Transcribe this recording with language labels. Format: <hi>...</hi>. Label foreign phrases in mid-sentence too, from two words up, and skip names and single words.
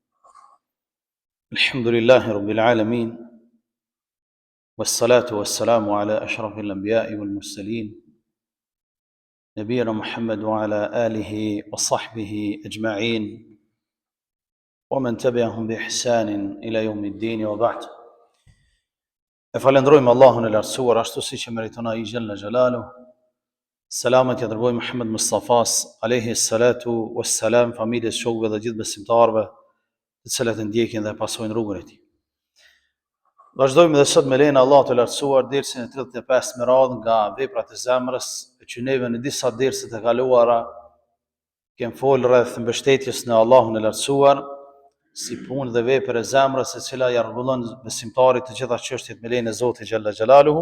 <ar>الحمد لله رب العالمين، والصلاة والسلام على أشرف الأنبياء والمرسلين نبينا محمد وعلى آله وصحبه أجمعين ومن تبعهم بإحسان إلى يوم الدين وبعد.</ar> <sq>Falenderojmë Allahun e lartësuar ashtu siç e meriton ai</sq> <ar>جل جلاله.</ar> <sq>Selamet ja dërgoj Muhammed Mustafas</sq> <ar>عليه الصلاة والسلام,</ar> <sq>familjes, shokëve dhe gjithë besimtarëve të cilët e ndjekin dhe pasojnë rrugën e tij. Vazhdojmë dhe sot me lejen e Allahut të lartësuar dersin e 35 me radhë nga veprat e zemrës, që neve në disa derse të kaluara kem folur rreth mbështetjes në Allahun e lartësuar, si punë dhe vepër e zemrës e cila ja rregullon besimtarit të gjitha çështjet me lejen e Zotit</sq> <ar>جل جلاله.</ar>